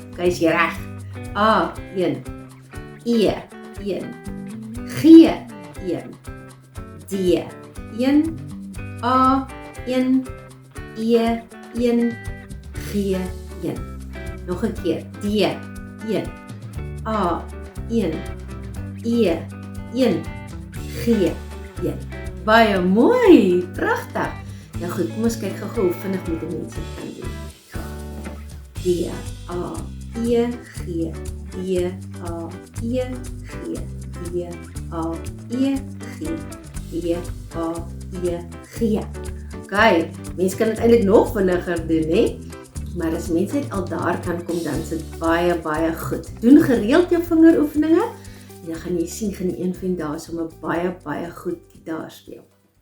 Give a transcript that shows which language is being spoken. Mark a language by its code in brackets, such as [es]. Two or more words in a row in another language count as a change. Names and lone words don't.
[af] Okay, is jy reg? A, 1, E, 1, G, 1, D, 1, A, 1, E, 1, G, 1. Nog 'n keer. D, 1, A, 1, E, 1, G, 1. Baie mooi, pragtig. Nou goed, kom ons kyk gou hoe vinnig moet die mense kan doen. D, A, E, G, D, A, E, G, D, A, E, G, D, A, E, G. Okay, mense kan dit eintlik nog vinniger doen, hè? Maar as mense net al daar kan kom, dan is dit baie goed. Doen gereeld jou vingeroefeninge en dan gaan jy sien, gaan die een van die dae sommer baie goed gitaar speel.